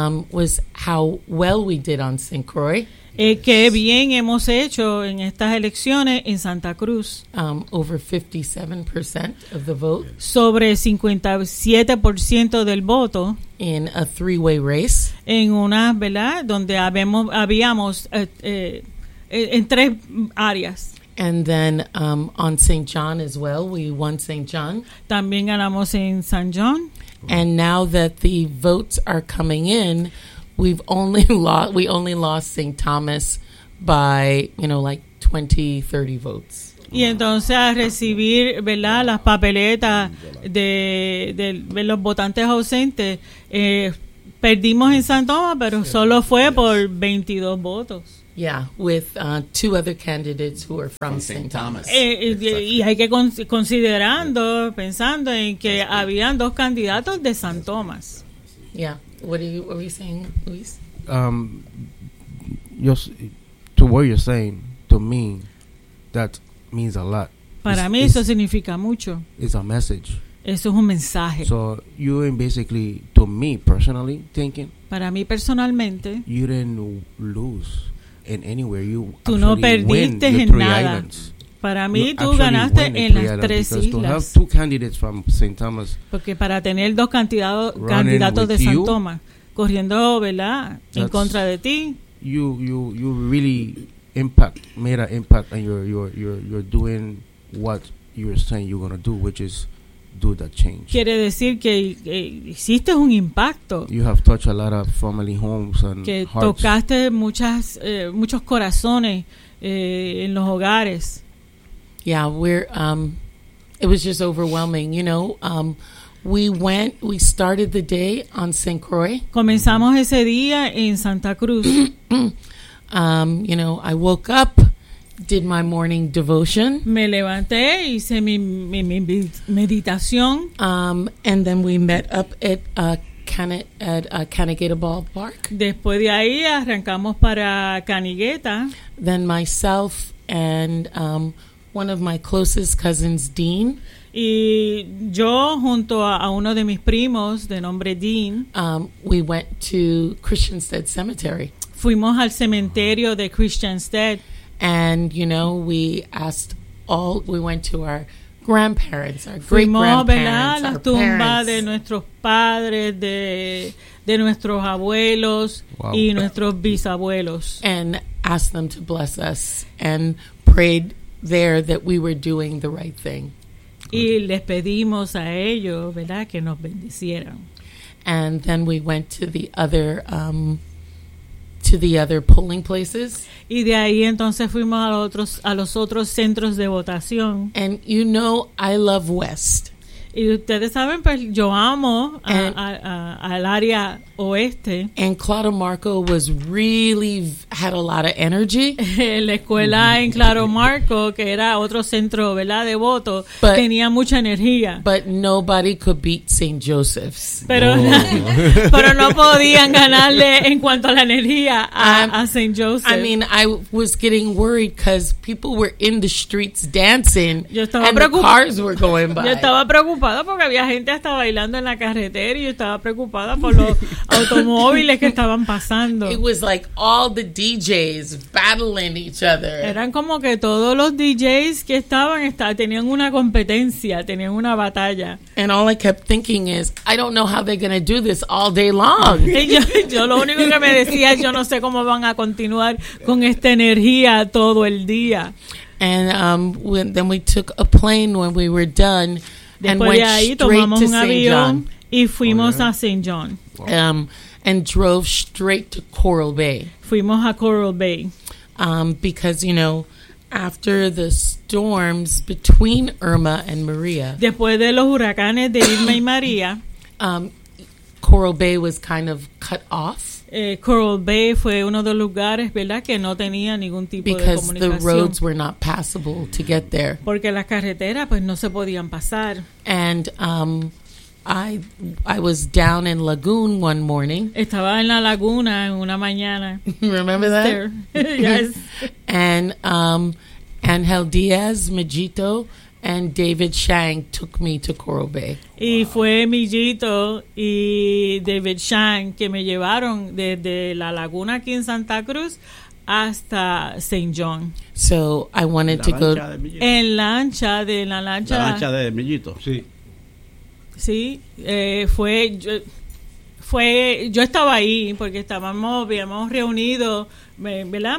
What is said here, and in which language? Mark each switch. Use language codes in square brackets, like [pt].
[en] Was how well we did on St. Croix. [es] Qué bien hemos hecho en estas elecciones en Santa Cruz. [en] Over 57% of the vote. [es] Sobre 57% del voto. [en] In a three-way race. [es] En una, ¿verdad? Donde habíamos en tres áreas. [en] And then on St. John as well, we won St. John. [es] También ganamos en San John. [en] And now that the votes are coming in, we only lost St. Thomas by, you know, like 20, 30 votes. [es] Y entonces a recibir, ¿verdad?, las papeletas de los votantes ausentes, perdimos en San Tomás, pero solo fue por 22 votos. [en] Yeah, with two other candidates who are from St. Thomas. [es] Y hay que considerando, pensando en que habían dos candidatos de San Tomás. [en] Yeah, what are you saying, Luis? To what you're saying, to me, that means a lot. [es] Para mí eso significa mucho. [en] It's a message. [es] Eso es un mensaje. [en] So you basically, to me personally, thinking. [es] Para mí personalmente. [en] You didn't lose. And anywhere you [es] tú no perdiste en nada. Para mí tú ganaste en las tres islas. [en] To have two candidates from St. Thomas. [es] Porque para tener dos candidatos de San Tomás corriendo, ¿verdad?, en contra de ti. [en] You really made an impact and you're doing what you're saying you're going to do, which is do that change. [es] Quiere decir que hiciste un impacto. [en] You have touched a lot of family homes and [es] que [en] hearts. [es] Tocaste muchos corazones en los hogares. [en] Yeah, it was just overwhelming, you know. We started the day on St. Croix. [es] Comenzamos ese día en Santa Cruz. [en] You know, I woke up, did my morning devotion. [es] Me levanté, hice mi meditación. [en] And then we met up at Canigueta Ballpark. [es] Después de ahí arrancamos para Canigueta. [en] Then myself and one of my closest cousins, Dean. [es] Y yo junto a uno de mis primos de nombre Dean. [en] We went to Christiansted Cemetery. [es] Fuimos al cementerio de Christiansted. [en] And, you know, we went to our grandparents, our great-grandparents, [es] fuimos, ¿verdad?, [en] our [es] la [en] tumba parents. [es] De nuestros padres, de nuestros abuelos, wow, y nuestros bisabuelos. [en] And asked them to bless us and prayed there that we were doing the right thing. [es] Y les pedimos a ellos, ¿verdad?, que nos bendicieran. [en] And then we went to the other polling places. [es] Y de ahí entonces fuimos a los otros centros de votación. [en] And you know, I love West. [es] Y ustedes saben, pues yo amo al área oeste. [en] And Claro Marco was really had a lot of energy. [es] La escuela en Claro Marco, que era otro centro, ¿verdad?, de voto, but, tenía mucha energía. [en] But nobody could beat St. Joseph's. [es] Pero no podían ganarle en cuanto a la energía a St. Joseph's. [en] I mean, I was getting worried because people were in the streets dancing and the cars were going by. [es] Yo estaba preocupada porque había gente hasta bailando en la carretera y yo estaba preocupada por los automóviles que estaban pasando. [en] It was like all the DJs battling each other. [es] Eran como que todos los DJs que estaban tenían una competencia, tenían una batalla. [en] And all I kept thinking is, I don't know how they're going to do this all day long. [es] Yo lo único que me decía, yo no sé cómo van a continuar con esta energía todo el día. [en] And then we took a plane when we were done. [es] Después [en] and went [es] de ahí, [en] straight [es] tomamos [en] to [es] un avión [en] John. [es] Y fuimos, [en] oh, yeah, [es] a St. John. [en] And drove straight to Coral Bay. [es] Fuimos a Coral Bay. [en] Because, you know, after the storms between Irma and Maria. [es] Después de los huracanes de Irma y María. [en] Coral Bay was kind of cut off. [es] Coral Bay fue uno de los lugares, ¿verdad?, que no tenía ningún tipo [en] because [es] de comunicación. [en] The roads were not passable to get there. [es] Porque las carreteras, pues, no se podían pasar. [en] And, I was down in Lagoon one morning. [es] Estaba en la laguna en una mañana. [en] Remember that? Yes. And Angel Diaz, Mijito, and David Shang took me to Coral Bay. [es] Y fue Mijito y David Shang que me llevaron desde la laguna aquí en Santa Cruz hasta St. John. [en] So I wanted to go [es] en lancha de la lancha. La lancha de Millito. Sí. Sí, yo estaba ahí porque habíamos reunido, ¿verdad?